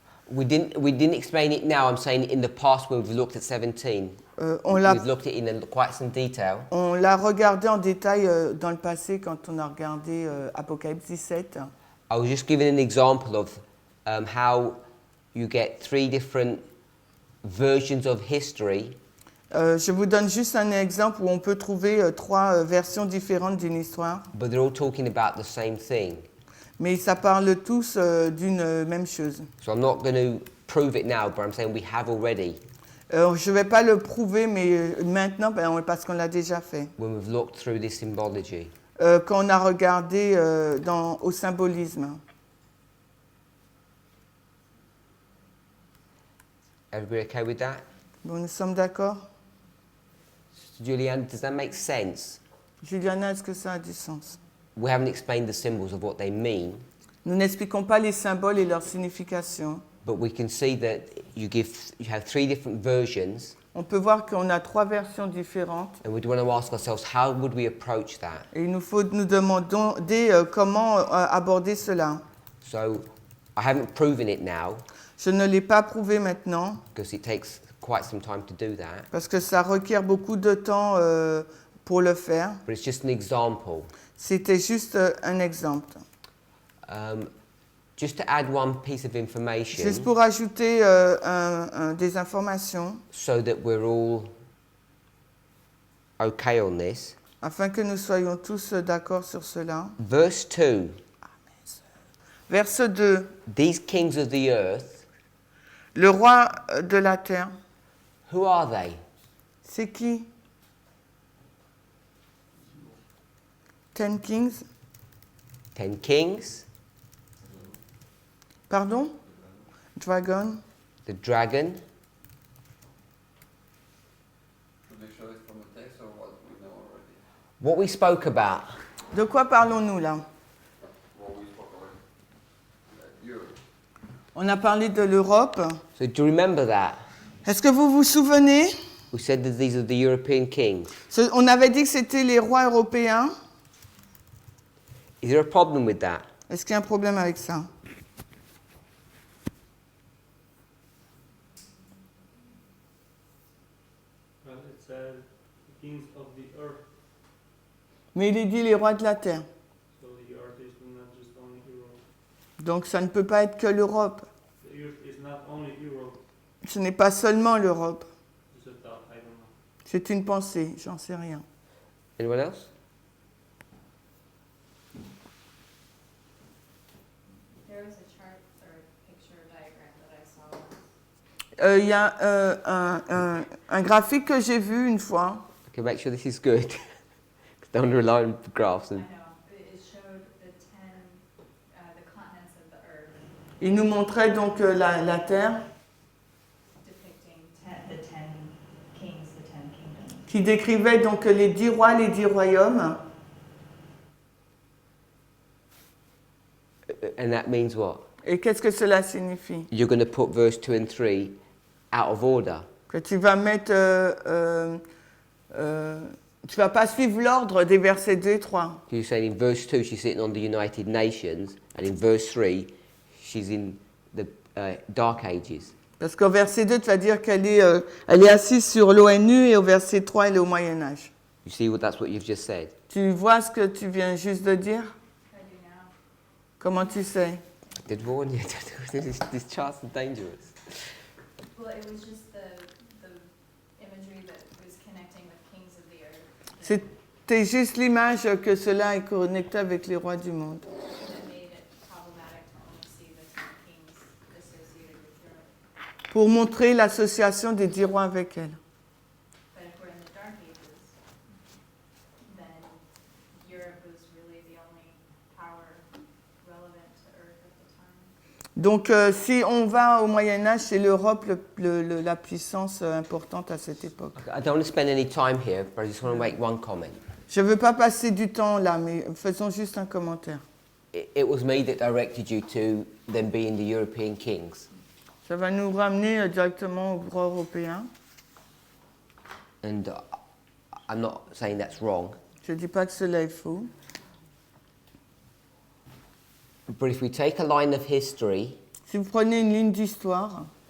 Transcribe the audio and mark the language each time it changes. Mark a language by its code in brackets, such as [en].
[en] We didn't explain it now. I'm saying in the past when we've looked at 17. We've looked at it in quite some detail. [fr] On l'a regardé en détail dans le passé quand on a regardé Apocalypse 17. [en] I was just giving an example of how you get 3 different versions of history. [fr] Je vous donne juste un exemple où on peut trouver 3 versions différentes d'une histoire, [en] But they're all talking about the same thing. [fr] mais ça parle tous d'une même chose. [en] So I'm not going to prove it now, but I'm saying we have already [fr] Je ne vais pas le prouver, mais maintenant, parce qu'on l'a déjà fait. [en] when we've looked through this symbology. [fr] Quand on a regardé au symbolisme. [en] Everybody okay with that? [fr] Bon, nous sommes d'accord? [en] Julianne, does that make sense? [fr] Juliana, est-ce que ça a du sens? [en] We haven't explained the symbols of what they mean, [fr] Nous n'expliquons pas les symboles et leur signification. [en] but we can see that you have 3 different versions, [fr] On peut voir qu'on a 3 versions différentes [en] and we want to ask ourselves, how would we approach that? [fr] et il nous faut nous demander comment aborder cela. [en] So I haven't proven it now, [fr] Je ne l'ai pas prouvé maintenant [en] because it takes quite some time to do that, [fr] parce que ça requiert beaucoup de temps pour le faire. [en] but it's just an example. [fr] C'était juste un exemple. [en] Just to add one piece of information, [fr] Juste pour ajouter des informations [en] so that we're all okay on this. [fr] afin que nous soyons tous d'accord sur cela. [en] Verse 2, [fr] Verset 2. [en] these kings of the earth, [fr] Le roi de la terre, [en] who are they? [fr] c'est qui? [en] 10 kings? 10 kings, Pardon? Dragon? the dragon. Should they show it from the text or what we know already? What we spoke about, [fr] De quoi parlons-nous là? [en] What we spoke already. Europe. [fr] On a parlé de l'Europe. [en] so do you remember that? [fr] Est-ce que vous vous souvenez? [en] We said that these are the European kings. [fr] On avait dit que c'était les rois européens. [en] Is there a problem with that? [fr] Est-ce qu'il y a un problème avec ça? [en] Well, it says the kings of the earth. [fr] Mais il est dit les rois de la terre. [en] So the earth is not just only Europe. [fr] Donc ça ne peut pas être que l'Europe. [en] The earth is not only Europe. [fr] Ce n'est pas seulement l'Europe. [en] It's a thought, I don't know. [fr] C'est une pensée, j'en sais rien. [en] Anyone else? There was a chart or picture diagram that I saw once. [fr] Il y a un graphique que j'ai vu une fois. [en] Okay, make sure this is good. 'Cause don't rely on graphs. I And know, it showed the continents of the earth [fr] Il nous montrait donc la terre [en] depicting the 10 kings, the 10 kingdoms. [fr] qui décrivait donc les 10 rois, les 10 royaumes. [en] and that means what? [fr] Et qu'est-ce que cela signifie? [en] You're going to put verse 2 and 3 out of order. [fr] Que tu vas mettre... tu vas pas suivre l'ordre des versets 2 et 3. [en] You're saying in verse 2 she's sitting on the United Nations, and in verse 3 she's in the Dark Ages. [fr] Parce qu'au verset 2, tu vas dire qu'elle est assise sur l'ONU et au verset 3, elle est au Moyen-Âge. [en] You see that's what you've just said? [fr] Tu vois ce que tu viens juste de dire? [en] I do now. [fr] Comment tu sais? [en] I did warn you. These charts are dangerous. Well, it was just the imagery that was connecting with kings of [fr] C'était juste l'image que cela est connecté avec les rois du monde. [en] That made it problematic to only see the 10 kings associated with Europe. [fr] Pour montrer l'association des 10 rois avec elle. [en] But if we're in the Dark Ages, then Europe was really the only power relevant to Earth at the time. [fr] Donc si on va au Moyen-Âge, c'est l'Europe la puissance importante à cette époque. [en] I don't want to spend any time here, but I just want to make one comment. [fr] Je ne veux pas passer du temps là, mais faisons juste un commentaire. [en] It was me that directed you to them being the European kings. [fr] Ça va nous ramener directement au droit européen. [en] And I'm not saying that's wrong, [fr] Je ne dis pas que cela est faux. [en] but if we take a line of history, [fr] Si vous prenez une ligne d'histoire,